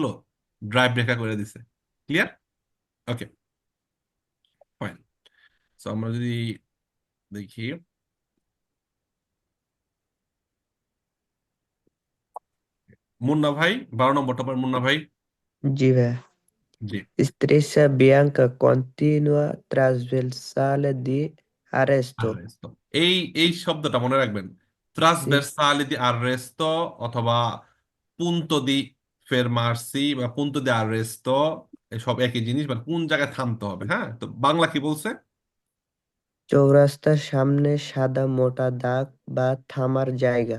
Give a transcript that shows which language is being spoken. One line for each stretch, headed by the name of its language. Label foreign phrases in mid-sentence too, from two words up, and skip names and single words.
Bangla: ড্রাইভ রেখা করে দিছে। ক্লিয়ার?
English: okay, fine.
Bangla: তো আমরা যদি দেখি, মুন্না ভাই 12 নম্বরটা পর, মুন্না ভাই। জি ভাই। জি,
Italian: Striscia bianca continua trasversale di arresto.
Bangla: আররেস্তো। এই এই শব্দটা মনে রাখবেন, Sì,
Italian: trasversale di arresto,
Bangla: অথবা
Italian: punto di fermarsi
Bangla: বা
Italian: punto di arresto,
Bangla: সব একই জিনিস, মানে কোন জায়গায় থামতে হবে। হ্যাঁ, তো বাংলা কি বলছে? চৌরাস্তার সামনে সাদা মোটা দাগ বা থামার জায়গা।